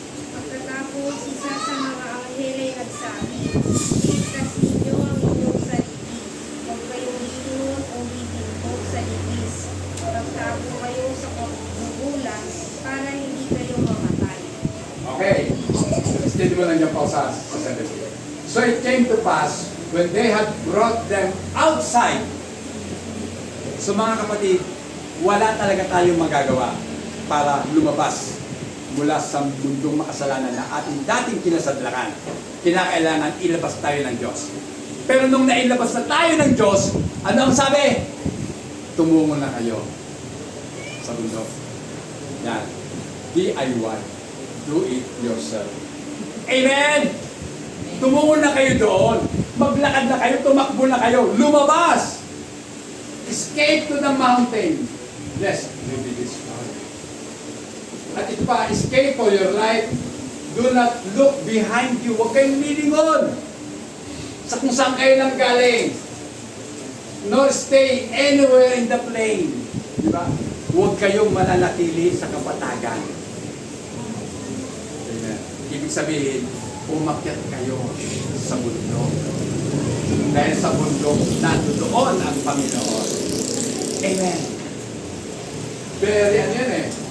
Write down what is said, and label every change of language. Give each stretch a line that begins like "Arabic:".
Filipino: Pagkatapos, isa sa mga anghel ay nagsabi, "Iligtas ninyo ang inyong sarili. Huwag kayong lilingon o lilinhog sa ibis. Magtago kayo sa kugulan para hindi kayo mamatay." Okay. Steady mo lang dyan pa sa 17.
English: So it came to pass when they had brought them outside.
Filipino: So mga kapatid, wala talaga tayong magagawa para lumabas mula sa mundong makasalanan na ating dating kinasadlakan. Kinakailangan ilabas tayo ng Diyos. Pero nung nailabas na tayo ng Diyos, ano ang sabi? Tumungo na kayo sa bundok. Yan. DIY.
English: Do it yourself.
Filipino: Amen! Tumungo na kayo doon. Maglakad na kayo, tumakbo na kayo. Lumabas!
English: Escape to the mountain. lest you be destroyed.
Filipino: At ito pa,
English: escape for your life. Do not look behind you.
Filipino: Huwag kayong lilingon sa kung saan kayo nang galing.
English: Nor stay anywhere in the plain.
Filipino: Diba? Huwag kayong mananatili sa kapatagan. Amen. Ibig sabihin, umakyat kayo sa bundok. Dahil sa bundok, nandoon ang Panginoon. Amen. Pero yan eh.